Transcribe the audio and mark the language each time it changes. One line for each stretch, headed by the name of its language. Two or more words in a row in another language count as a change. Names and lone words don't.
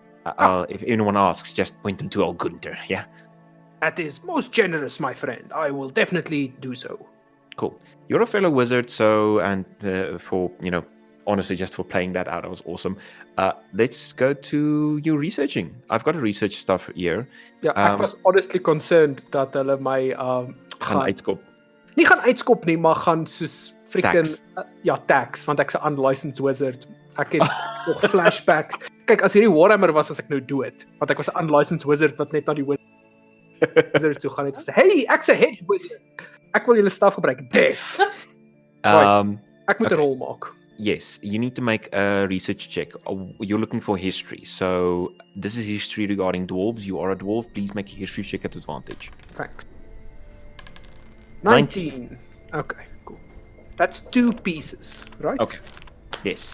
English: If anyone asks, just point them to old Gunther, yeah? That is most generous, my friend. I will definitely do so. Cool. You're a fellow wizard, so, and for, honestly, just for playing that out, that was awesome. Let's go to you researching. I've got a research stuff here.
Afrikaans: Ja, ek was
English: honestly concerned
Afrikaans: dat hulle my gaan uitskop. Nie gaan uitskop nie, maar gaan soos freaking Tax. tax, want ek's 'n
English: unlicensed wizard.
Afrikaans: Ek het nog flashbacks. Kyk, as hierdie Warhammer was ek nou dood, want ek was 'n
English: unlicensed wizard
Afrikaans: wat net na die wizard toe gaan het gesê, "Hey, ek's 'n
English: hedge wizard.
Afrikaans: Ek wil julle staf gebruik." Def. Ek moet 'n rol maak.
English: Yes, you need to make a research check. You're looking for history. So this is history regarding dwarves. You are a dwarf. Please make a history check at advantage. Thanks. 19. Okay, cool. That's 2 pieces, right? Okay. Yes.